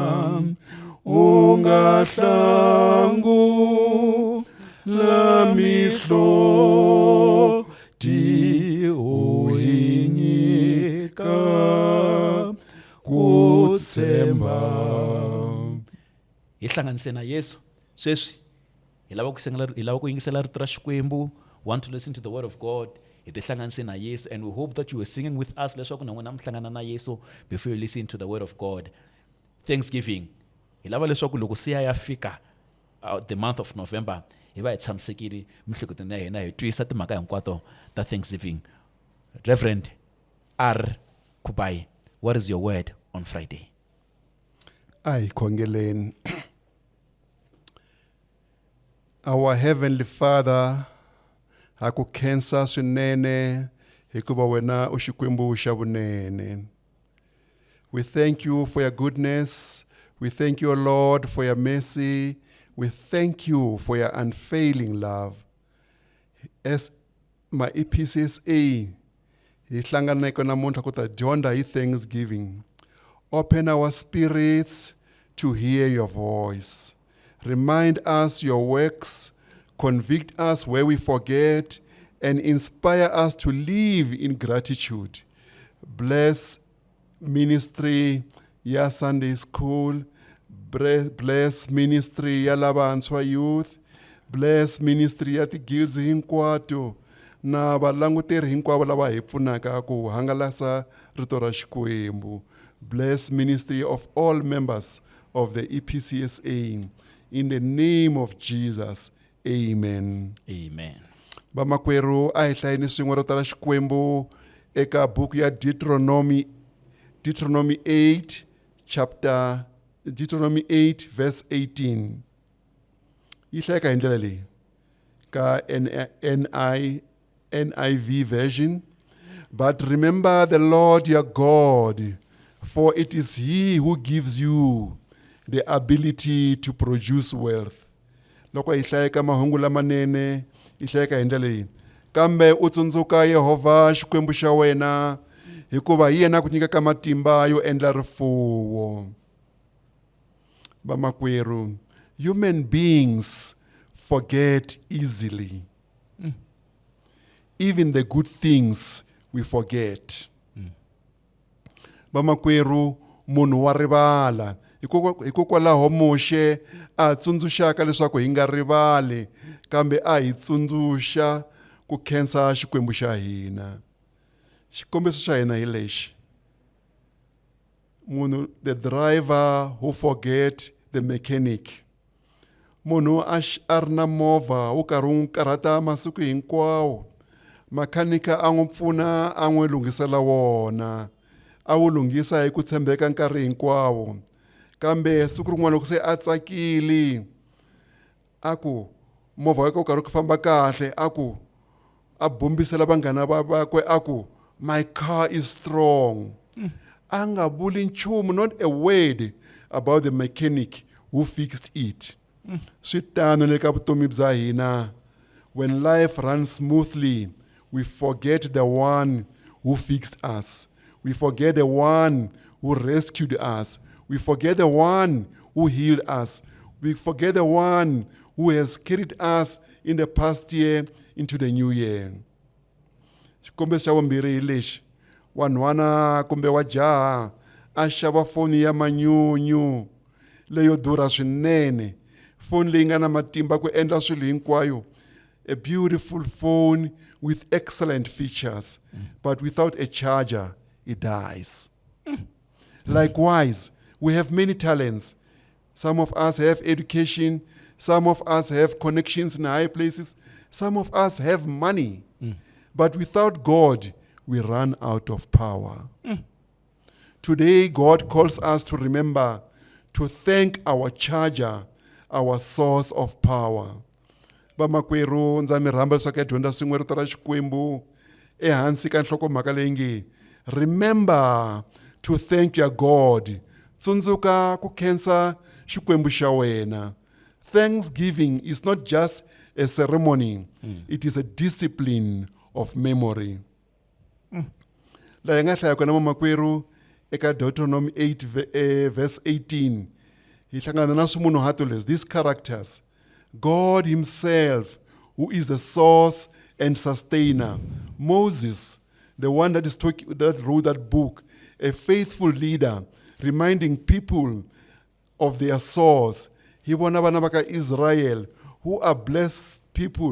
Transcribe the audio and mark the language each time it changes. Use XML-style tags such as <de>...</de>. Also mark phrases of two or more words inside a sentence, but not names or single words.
<ts>unga hlangu la mihloti uhinyika kutsemba. Ihlanganise na Yesu. Sweswi hi lava ku yingisela rito ra Xikwembu,</ts> <en>want to listen to the word of God.</en> <ts>Hi tihlanganise na Yesu,</ts> <en>and we hope that you were singing with us</en> <ts>leswaku na n'wina mi hlangana na Yesu</ts> <en>before you listen to the word of God. Thanksgiving.</en> <ts>Hi lava leswaku loko siya ya fika</ts> <en>the month of November</en> <ts>hi va hi tshamisekile mihleketweni ya hina hi twisa timhaka hinkwato ta Thanksgiving. Reverend R.</ts> <en>Kubai, what is your word on Friday?</en> <ts>Ay khongeleni.</ts> <en>Our Heavenly Father,</en> <ts>haku khensa swinene hikuva wena u Xikwembu xa vunene.</ts> <en>We thank you for your goodness. We thank you, Lord, for your mercy. We thank you for your unfailing love. As my EPCSA,</en> <ts>hi hlanganeke namuntlha ku ta dyondza hi Thanksgiving.</ts> <en>Open our spirits to hear your voice. Remind us your works, convict us where we forget, and inspire us to live in gratitude. Bless ministry ya Sunday school. Bless ministry</en> <ts>ya lavantshwa</ts> <en>youth. Bless ministry</en> <ts>ya ti guilds hinkwato. na valanguteri hinkwavo lava hi pfunaka ku hangalasa rito ra Xikwembu.</ts> <en>Bless ministry of all members of the EPCSA. In the name of Jesus, amen. Amen.</en> <ts>Vamakwerhu a hi hlayeni swin'we rito ra Xikwembu eka buku ya Deuteronomy 8 verse 18. Yi hlayeka hi ndlela leyi ka NIV version.</ts> <en>But remember the Lord your God, for it is He who gives you the ability to produce wealth.</en> <ts>Loko hi hlayeka mahungu lamanene, hi hlayeka hi ndlela leyi. Kambe u tsundzuka Yehova Xikwembu xa wena, hikuva hi yena ku nyikaka matimba yo endla rifuwo. Vamakwerhu,</ts> <en>human beings forget easily. Even the good things we forget.</en> <ts>Vamakwerhu, munhu wa rivala. Hikokwalaho Moshe a tsundzuxaka leswaku hi nga rivali, kambe a hi tsundzuxa ku khensa Xikwembu xa hina. Xikombiso xa hina hi lexi. Munhu,</ts> <en>the driver who forget the mechanic.</en> <ts>Munhu a ri na movha wu karhi wu karhata masiku hinkwawo. Makhanika a n'wi pfuna a n'wi lunghisela wona. A wu lunghisa hi ku tshembeka nkarhi hinkwawo. Kambe siku rin'wana loko se a tsakile, a ku movha wake wu karhi ku famba kahle, a ku a bombisela vanghana vakwe, a ku</ts> <en>my car is strong.</en> <ts>A nga vuli nchumu, not a word about the mechanic who fixed it. Swi tano le ka vutomi bya hina.</ts> <en>When life runs smoothly, we forget the one who fixed us. We forget the one who rescued us. We forget the one who healed us. We forget the one who has carried us in the past year into the new year.</en> <ts>Xikombiso xa vumbirhi hi lexi. Wanhwana kumbe wa jaha a xava foni ya manyunyu leyo durha swinene. Foni leyi nga na matimba ku endla swilo hinkwayo.</ts> <en>A beautiful phone with excellent features, but without a charger, it dies. Likewise, we have many talents. Some of us have education. Some of us have connections in high places. Some of us have money. But without God, we run out of power. Today, God calls us to remember to thank our charger, our source of power.</en> <ts>Vamakwerhu, ndza mi rhamba leswaku ya dyondza swin'we rito ra Xikwembu ehansi ka nhlokomhaka leyi nge</ts> <en>remember to thank your God.</en> <ts>Tsundzuka ku khensa Xikwembu xa wena.</ts> <en>Thanksgiving is not just a ceremony, it is a discipline of memory.</en> <ts>La hi nga hlaya kona vamakwerhu eka Deuteronomy 8 verse 18. Hi hlangana na swimunhuhatwa leswi,</ts> <en>these characters. God himself, who is the source and sustainer. Moses, the one that wrote that book, a faithful leader, reminding people of their source.</en> <ts>Hi vona vana va ka Israel,</ts> <en>who are blessed people.</en>